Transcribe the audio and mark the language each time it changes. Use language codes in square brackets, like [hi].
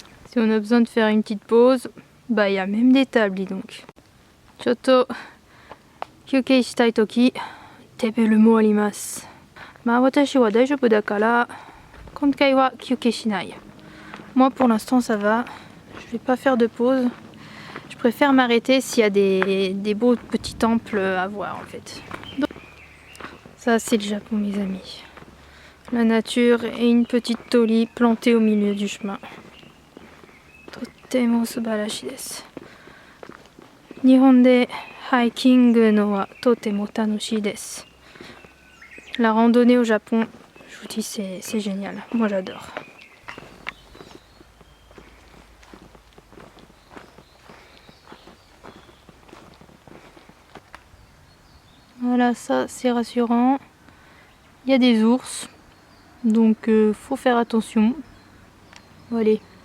[fr] Si on a besoin de faire une petite pause, bah il y a même des tables, dis donc. [ja] ちょっと休憩したいときテーブルもあります。まあ私は大丈夫だから今回は休憩しない。 [fr] Moi pour l'instant ça va, je vais pas faire de pause. Je préfère m'arrêter s'il y a des beaux petits temples à voir en fait. Donc, ça c'est le Japon mes amis. La nature et une petite torii plantée au milieu du chemin. [ja] とっても素晴らしいです。日本でハイキングのはとても楽しいです。 [fr] La randonnée au Japon, je vous dis c'est génial. Moi j'adore. Voilà, ça c'est rassurant. Il y a des ours, donc faut faire attention. Bon, allez,